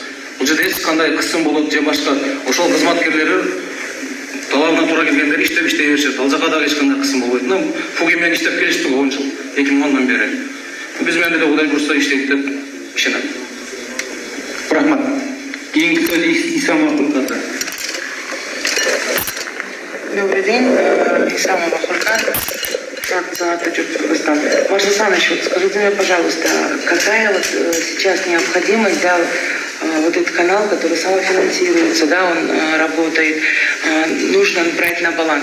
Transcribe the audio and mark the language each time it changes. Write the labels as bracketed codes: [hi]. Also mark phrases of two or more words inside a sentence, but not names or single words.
[ky] Бул жерде эч кандай кысым болот же башка ошол кызматкерлери талабына туура келгендер иштей беришет. Ал жака дагы эч кандай кысым болбойт. Фуги менен иштеп келиштик 10 жыл, 2010 бери. Биз менен деле Кудай буйрса иштейт деп ишенем. Рахмат. Кийинки сөз Исамова кызы. [ru] Добрый день, Исамова Хуркан, фракция «Ататюрк Кыргызстан». Марс Александрович, вот скажите мне, пожалуйста, какая вот сейчас необходимость, да, вот этот канал, который самофинансируется, да, он работает, нужно брать на баланс.